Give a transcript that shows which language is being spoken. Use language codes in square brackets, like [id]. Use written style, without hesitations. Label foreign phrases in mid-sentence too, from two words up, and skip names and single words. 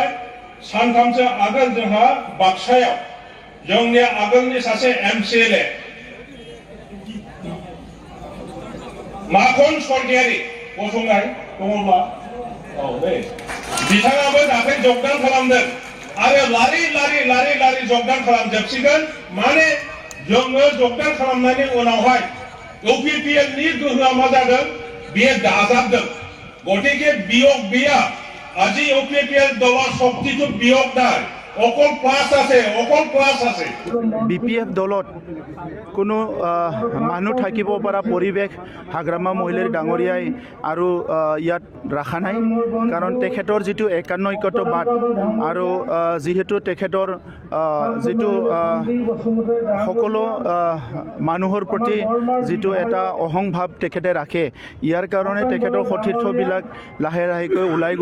[brx] सानथामसो आगोल जोंहा बाक्सायाव जोंनि आगोलनि सासे एमसिएलए माखन स्वर्गियारि गसंनाय दङब्ला बिथाङाबो दाख्लै जगदान खालामदों आरो लारि जगदान खालामजोबसिगोन। माने जोङो जगदान खालामनायनि उनावहाय इउपिपिएलनि गोहोआ मा जादों बेयो दाजाबदों। गतिके बियोग गैया। [as] আজি ইউপিপিএল দলৰ শক্তিটো বিয়োগ নাই, অকল প্লাস আছে। বিপিএফ দলত কোনো মানুহ থাকিব পৰা পৰিৱেশ হাগ্ৰামা মহিলাৰী ডাঙৰীয়াই আৰু ইয়াত ৰাখা নাই। কাৰণ তেখেতৰ যিটো একান্নৈক্যতাবাদ আৰু যিহেতু তেখেতৰ যিটো সকলো মানুহৰ প্ৰতি যিটো এটা অহংভাৱ তেখেতে ৰাখে, ইয়াৰ কাৰণে তেখেতৰ সতীৰ্থবিলাক লাহে লাহেকৈ ওলাই গৈছে।